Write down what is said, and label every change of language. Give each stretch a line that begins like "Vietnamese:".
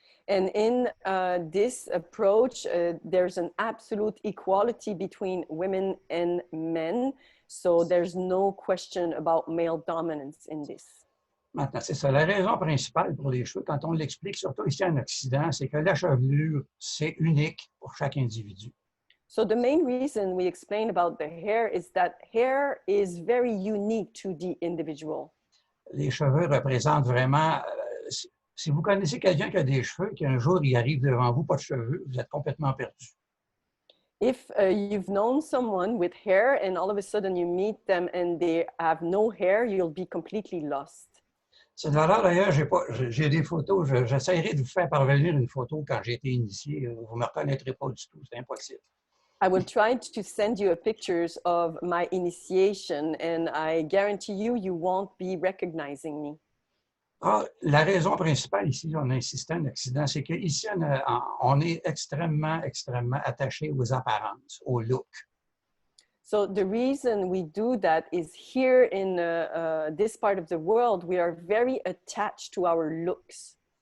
English: And in this approach, there's an absolute equality between women and men. So there's no question about male dominance in this.
French: Maintenant, c'est ça. La raison principale pour les cheveux, quand on l'explique, surtout ici en Occident, c'est que la chevelure, c'est unique pour chaque individu.
English: So the main reason we explain about the hair is that hair is very unique to the individual.
French: Les cheveux représentent vraiment... si vous connaissez quelqu'un qui a des cheveux, qu'un jour il arrive devant vous, pas de cheveux, vous êtes complètement perdu.
English: If you've known someone with hair and all of a sudden you meet them and they have no hair, you'll be completely lost.
French: C'est de valeur d'ailleurs, j'ai des photos, j'essaierai de vous faire parvenir une photo quand j'ai été initié. Vous ne me reconnaîtrez pas du tout, c'est impossible.
English: I will try to send you pictures of my initiation and I guarantee you, you won't be recognizing me.
French: Ah, la raison principale ici, on insistait en Occident, c'est qu'ici, on est extrêmement, extrêmement attaché aux apparences, au look.
English: So the reason we do that is here in this part of the world, we are very attached to our looks.